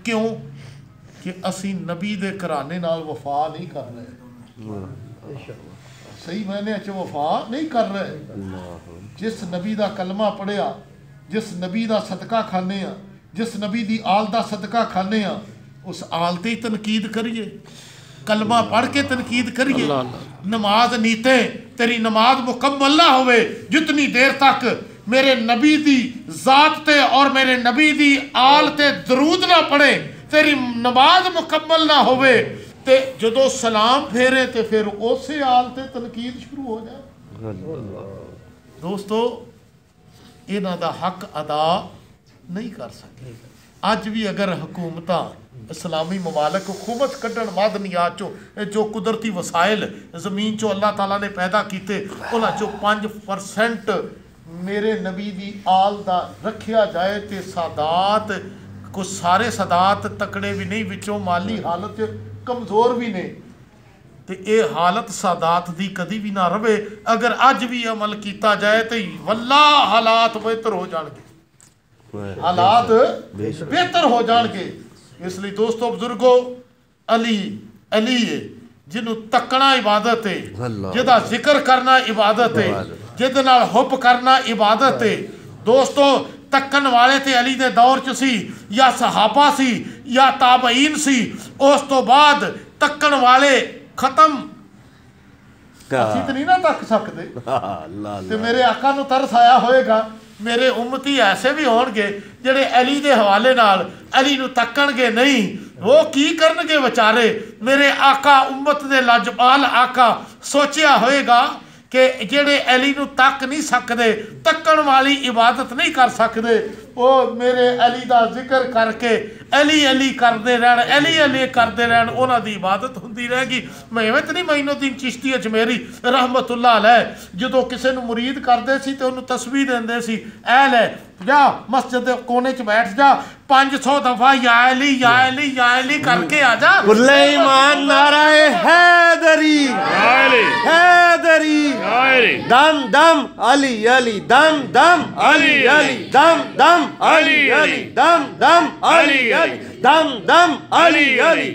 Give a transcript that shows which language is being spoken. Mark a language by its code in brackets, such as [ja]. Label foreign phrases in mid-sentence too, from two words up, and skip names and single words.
[pa] کیوں کہ اسی نبی دے کرانے نال وفا نہیں کر رہے صحیح معنی اچھے وفا نہیں کر رہے جس نبی دا کلمہ پڑھیا جس نبی دا صدقہ کھانے ہیں جس نبی دی آل دا صدقہ کھانے ہیں اس آل تے تنقید کریے کلمہ پڑھ کے تنقید کریے نماز نیتے تیری نماز مکمل نہ ہوئے جتنی دیر تک میرے نبی دی ذات تے اور میرے نبی دی آل تے درود نہ پڑھے تیری نماز مکمل نہ ہوئے تے جدو سلام پھیرے تے پھر اسے آل تے تنقید شروع ہو جائے دوستو انہاں دا حق ادا نہیں کر سکے اج بھی اگر حکومتاں اسلامی ممالک خمس کڈن معدنیات جو قدرتی وسائل زمین چو اللہ تعالیٰ نے پیدا کیتے انہاں چو 5% میرے نبی دی آل دا رکھیا جائے تے سادات کو سارے سادات تکڑے بھی نہیں وچوں مالی حالت کمزور بھی نہیں تے اے حالت سادات دی کدی بھی نہ رہے اگر اج بھی عمل کیتا جائے تے واللہ حالات بہتر ہو جان گے حالات بہتر ہو جان گے اس لیے دوستو بزرگو علی ہے جنہوں تکنا عبادت ہے جدہ ذکر کرنا عبادت ہے جدہ نال حب کرنا عبادت ہے دوستو تکن والے تے علی دے دور چ سی یا صحابہ سی یا تابعین سی اس تو بعد تکن والے ختم اسی تو نہیں نہ تک سکتے تے میرے آقا نو ترس آیا ہوئے گا میرے امتی ایسے بھی ہون گے جڑے علی دے حوالے نال علی نو تکن گے نہیں وہ کی کرن گے بچارے میرے آقا امت دے لاجپال آقا سوچیا ہوئے گا کہ جڑے علی نو تک نہیں سکدے تکن والی عبادت نہیں کر سکدے وہ میرے علی دا ذکر کر کے علی علی کردے رہن علی علی کردے رہن انہاں دی عبادت ہوندی رہے گی میں نہیں معین الدین چشتی اجمیری [ar] رحمت اللہ علیہ [pa] جدوں کسے نو مرید کردے سی تے انہوں تسبیح دیندے سی اے لے جا مسجد دے کونے چ بیٹھ جا 500 دفعہ یا علی کر کے آ جا کل ایمان نعرہ حیدری حیدری دم دم علی علی دم دم علی علی دم دم علی علی دم دم علی علی دم دم علی علی